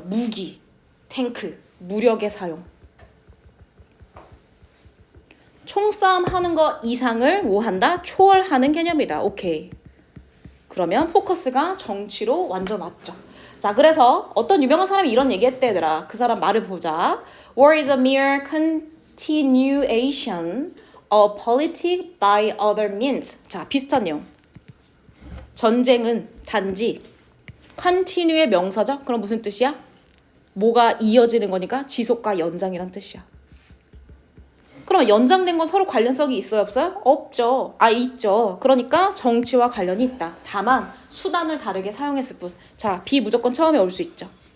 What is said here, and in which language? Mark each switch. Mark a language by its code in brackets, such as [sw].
[ko] 무기, 탱크, 무력의 사용. 총싸움 하는 거 이상을 뭐 한다? 초월하는 개념이다. 오케이. 그러면 포커스가 정치로 완전 왔죠. 자, 그래서 어떤 유명한 사람이 이런 얘기 했대, 얘들아. 그 사람 말을 보자. [en] War is a mere continuation of politics by other means. [ko] 자, 비슷한 내용. 전쟁은 단지 continue의 명사죠? 그럼 무슨 뜻이야? 뭐가 이어지는 거니까 지속과 연장이란 뜻이야. 그럼 연장된 건 서로 관련성이 있어요, 없어요? 없죠. 있죠. 그러니까 정치와 관련이 있다. 다만 수단을 다르게 사용했을 뿐. 자, B 무조건 처음에 올 수 있죠.